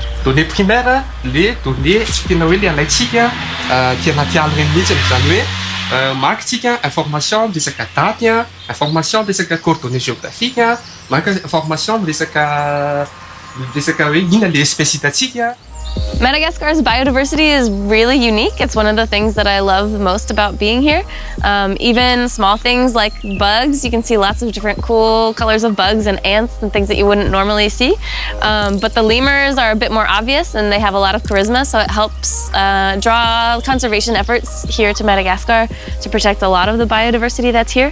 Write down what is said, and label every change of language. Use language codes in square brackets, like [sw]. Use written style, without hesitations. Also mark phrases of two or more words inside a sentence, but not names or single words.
[fr] Données primaires, les données [mg] tena hoe le alaitsika ty anaty ala reny mihitsy izany hoe marikitsika information resaka daty, information resaka [fr] coordonnées géographiques, [mg] maka information resaka hoe inona le espèce hitatsika. [en] Madagascar's biodiversity is really unique. It's one of the things that I love the most about being here. Even small things like bugs, you can see lots of different cool colors of bugs and ants and things that you wouldn't normally see. But the lemurs are a bit more obvious and they have a lot of charisma, so it helps draw conservation efforts here to Madagascar to protect a lot of the biodiversity that's here.